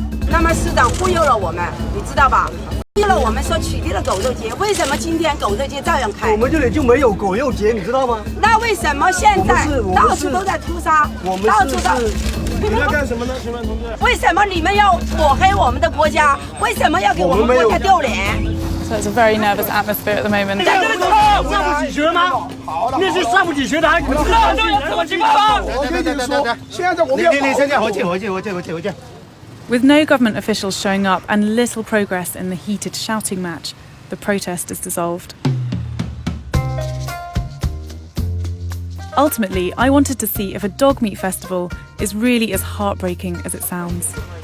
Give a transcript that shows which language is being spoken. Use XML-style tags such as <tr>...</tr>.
<zh>他们市长忽悠了我们，你知道吧？忽悠了我们说取缔了狗肉节，为什么今天狗肉节照样开？我们这里就没有狗肉节，你知道吗？那为什么现在到处都在屠杀？到处都。你们要干什么呢，请问同志？为什么你们要抹黑我们的国家？为什么要给我们国家丢脸？</zh> <en>So it's a very nervous atmosphere at the moment.</en> <zh>上不起学吗？那些上不起学的还不知道这有什么情况？我跟你说，现在我们要你现在回去。</zh> <en>With no government officials showing up and little progress in the heated shouting match, the protest is dissolved. Ultimately, I wanted to see if a dog meat festival is really as heartbreaking as it sounds.</en>